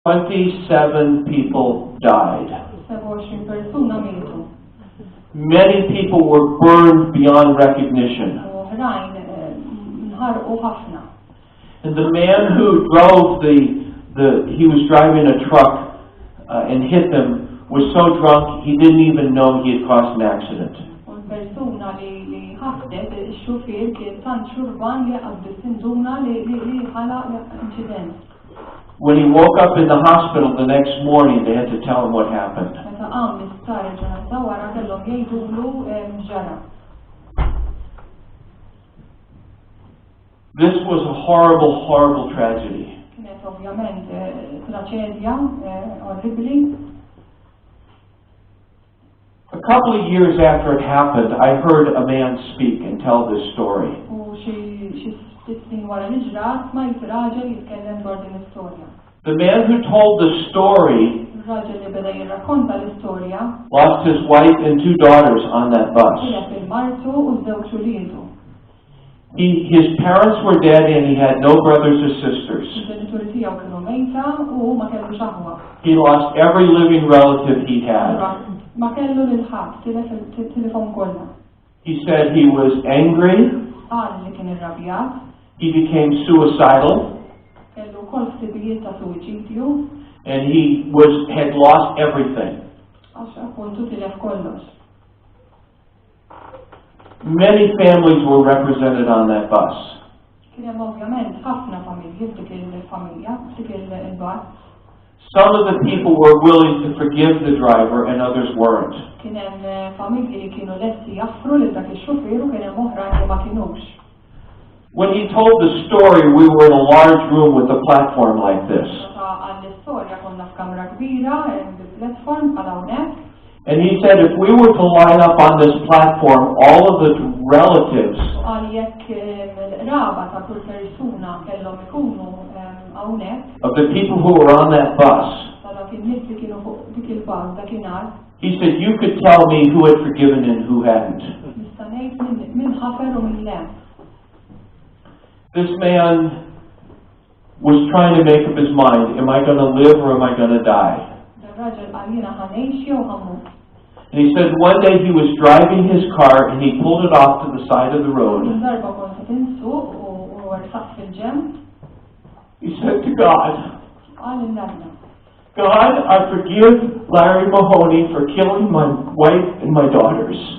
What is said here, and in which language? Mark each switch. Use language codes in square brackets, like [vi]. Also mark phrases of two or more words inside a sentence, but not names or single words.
[en] 27 people died. [mt] 27 persuna mietu. [en] Many people were burned beyond recognition. [mt] Oħrajn nħarqu ħafna. [en] And the man who drove he was driving a truck and hit them, was so drunk he didn't even know he had caused an accident. [mt] Persuna li ħafdet, il-xufier kien tant xurban li għabbis induna li ħalaq incident. [en] When he woke up in the hospital the next morning, they had to tell him what happened. [mt] Meta qam l-isptar il-ġurnata wara kellhom jgħidulu ġara. [en] This was a horrible, horrible tragedy. [mt] Kienet ovvjament traċedja orribli. [en] A couple of years after it happened, I heard a man speak and tell this story. [mt] U xi snin wara l-ġrat smajt raġel jitkellem dwar din l-istorja. [en] The man who told the story [mt] Raġel li beda jirrakkonta l-istorja [en] lost his wife and 2 daughters on that bus. [mt] kienet il-martu u żewġ uliedu. [en] His parents were dead and he had no brothers or sisters. [mt] Il-ġenituri tiegħu kienu mejta u ma kellux aħwa. [en] He lost every living relative he had. [mt] Ma kellu lil-ħadd, tilifhom kollha. [en] He said he was angry. [mt] Qal li kien irrabjat. [en] He became suicidal. [mt] Kellu wkoll ħsibijiet ta' suwiċidju. [en] And he had lost everything. [mt] Għax appuntu tilef kollox. [en] Many families were represented on that bus. [mt] Kien hemm ovvjament ħafna familji f'dik il-familja, f'dik il-bus. [en] Some of the people were willing to forgive the driver and others weren't. [mt] Kien hemm familji li kienu lesti jaffru lil dak ix-xufier u kien hemm oħrajn li ma kinux. [en] When he told the story, we were in a large room with a platform like this. [mt] Għall-istorja konna f'kamra kbira, bil-platform bħala hawnhekk. [en] And he said if we were to line up on this platform, all of the relatives [mt] Għal jekk il-raba ta' kull persuna kellhom ikunu hawnhekk. [en] Of the people who were on that bus. [mt] Ta' dak in-nies li kienu fuq dik il-bus dakinhar. [en] He said you could tell me who had forgiven and who hadn't. [mt] Nista' ngħid min ħafer u min le. [en] This man was trying to make up his mind, am I going to live or am I going to die? And he said one day he was driving his car and he pulled it off to the side of the road. He said to God, God, I forgive Larry Mahoney for killing my wife and my daughters.